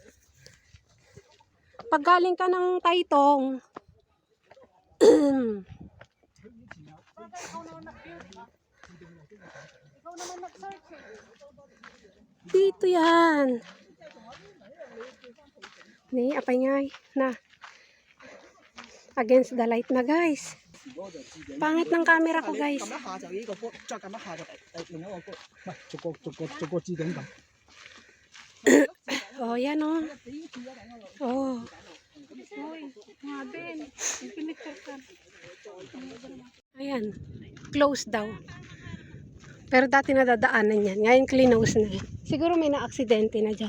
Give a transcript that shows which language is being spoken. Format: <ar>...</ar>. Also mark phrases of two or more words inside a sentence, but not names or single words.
<tl>Pag galing ka ng Taytong. Ikaw naman nag-search eh. Dito yan. Ni, apay ngay. Na.</tl> <en>Against the light</en> <tl>na guys. Pangit ng camera ko guys.</tl> <yue>撳一下就呢個波，再撳一下就另一個波，唔係逐個置頂撳。</yue> <tl>Oh, yan oh. Oh. Ayan. Close daw. Pero dati nadadaanan yan. Ngayon close na. Siguro may na-aksidente na dyan.</tl>